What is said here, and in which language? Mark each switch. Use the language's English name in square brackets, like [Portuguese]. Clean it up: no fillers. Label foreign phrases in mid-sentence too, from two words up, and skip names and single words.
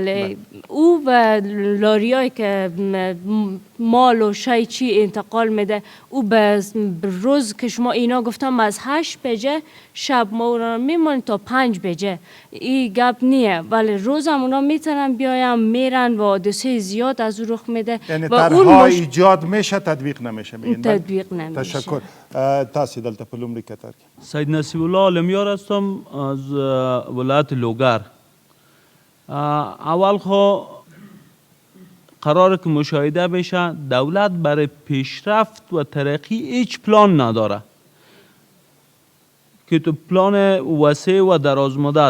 [Persian] بله او به لاریایی که مال و شای چی انتقال میده، او به روز که شما اینا گفتم از 8 بجه شب ما میمونیم تا 5 بجه، این گپ نیه، ولی روز هم اونا میتونن بیایم میرن و حادثه زیاد از او رخ میده. یعنی و اون طرحها ایجاد میشه تطبیق نمیشه. تطبیق نمیشه. تشکر. [Pashto] تاسو دلته په لومړي کتار کې [Persian] سید نصیب الله عالمیار هستم از ولایت لوگر. اول خو قراره که مشاهده بشه دولت برای پیشرفت و ترقی هیچ پلان نداره که تو پلان وسیع و دراز مدت.